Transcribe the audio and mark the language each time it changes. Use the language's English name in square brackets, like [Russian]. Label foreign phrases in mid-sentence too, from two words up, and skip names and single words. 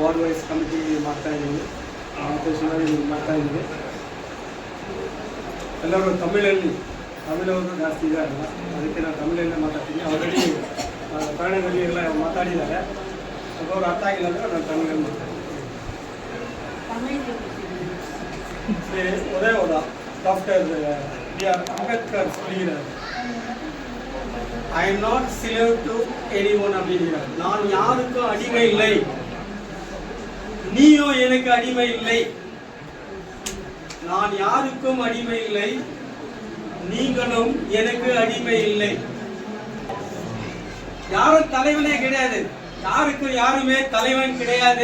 [English] vice committee [Kannada] ಮಾಡ್ತಾ ಇದ್ದೀವಿ. ಚುನಾವಣೆ ಮಾಡ್ತಾ ಇದ್ದೀವಿ. ಎಲ್ಲರೂ ತಮಿಳವರು ಜಾಸ್ತಿ ಇದ್ದಾರಲ್ಲ, ಅದಕ್ಕೆ ನಾನು ತಮಿಳಲ್ಲೇ ಮಾತಾಡ್ತೀನಿ. ಆಲ್ರೆಡಿ ಕನ್ನಡದಲ್ಲಿ ಎಲ್ಲ ಮಾತಾಡಿದ್ದಾರೆ. ಅವರು ಅರ್ಥ ಆಗಿಲ್ಲ ಅಂದರೆ ನಾನು ತಮಿಳಲ್ಲಿ ಮಾತಾಡ್ತೀನಿ. [Tamil] உதயோதா டாக்டர் B.R. அம்பேத்கர் சொல்கிறார், [English] I am not slave to anyone [Tamil] அப்படிங்கிறார். நான் யாருக்கும் அடிமை இல்லை, நீயும் எனக்கு அடிமை இல்லை. நான் யாருக்கும் அடிமை இல்லை, நீங்களும் எனக்கு அடிமை இல்லை. யாரும் தலைவனே கிடையாது, யாருக்கும் யாருமே தலைவன் கிடையாது.